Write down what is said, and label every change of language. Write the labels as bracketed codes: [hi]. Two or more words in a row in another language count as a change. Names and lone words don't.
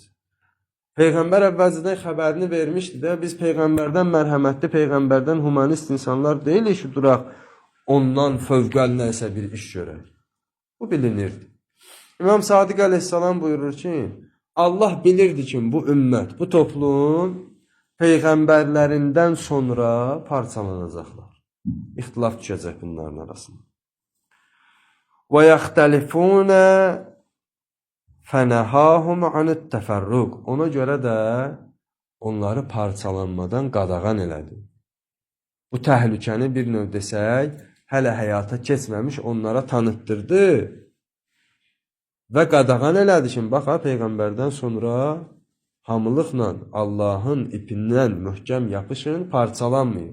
[az] Peyğəmbər əvvəlcədən xəbərini vermişdi də, biz Peyğəmbərdən mərhəmətli, Peyğəmbərdən humanist insanlar deyilik ki, duraq, ondan fövqəl nəsə bir iş görək. Bu bilinirdi. İmam Sadiq əleyhissalam buyurur ki, Allah bilirdi ki, bu ümmət, bu toplum Peyğəmbərlərindən sonra parçalanacaqlar. İxtilaf düşəcək bunların arasında. [ar] وَيَخْتَلِفُونَ فَنَهَاهُمْ عَنِ التَّفَرُّقِ [az] Ona görə də onları parçalanmadan qadağan elədi. Bu təhlükəni bir növ desək, hələ həyata keçməmiş onlara tanıtdırdı və qadağan elədi ki, bax, Peyğəmbərdən sonra hamılıqla Allahın ipindən möhkəm yapışın, parçalanmayın.